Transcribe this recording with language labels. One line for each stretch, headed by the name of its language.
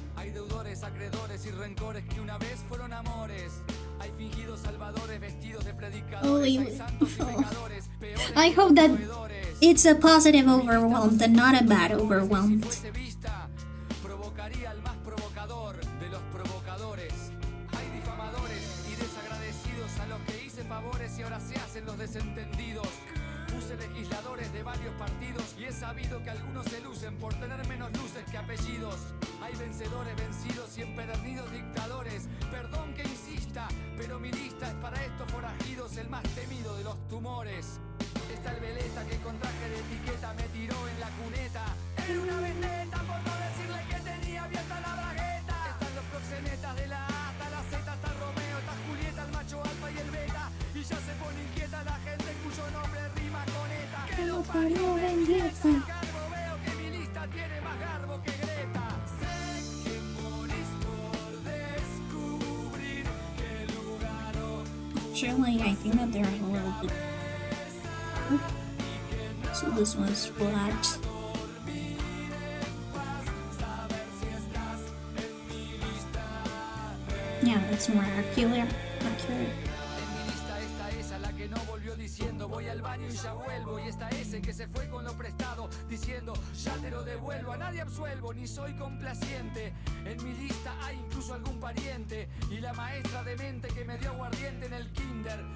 Spanish: Hay deudores, acreedores y rencores que una vez fueron amores. Hay fingidos salvadores vestidos de predicadores. Hay santos y pecadores, peores
English: I hope that
Spanish: proveedores.
English: it's a positive overwhelmed and not a bad overwhelmed.
Spanish: Si fuese vista, provocaría al más provocador de los provocadores. Hay difamadores y desagradecidos a los que hice favores y ahora se hacen los desentendidos. Puse legisladores de varios partidos y he sabido que algunos se lucen por tener menos luces que apellidos. Hay vencedores vencidos y empedernidos dictadores. Perdón que insista, pero mi lista es para estos forajidos el más temido de los tumores. Está el veleta que con traje de etiqueta me tiró en la cuneta. Era una vendetta por no decirle que tenía abierta la bragueta. Están los proxenetas de la A hasta la Z, está Romeo, está Julieta, el macho alfa y el beta. Y ya se pone inquieta la gente cuyo nombre rima con ETA. Que los parió vendieza. Veo que mi lista tiene más garbo que Greta. Sé que morís por descubrir qué lugar
English: Surely, I think that they're a little bit. So this one's flat. Yeah, that's more accurate.
Spanish: En mi lista esta es a la que no volvió diciendo voy al baño y ya vuelvo. Y esta ese que se fue con lo prestado diciendo ya te lo devuelvo. A nadie absuelvo ni soy complaciente. En mi lista hay incluso algún pariente y la maestra de mente que me dio aguardiente en el kinder.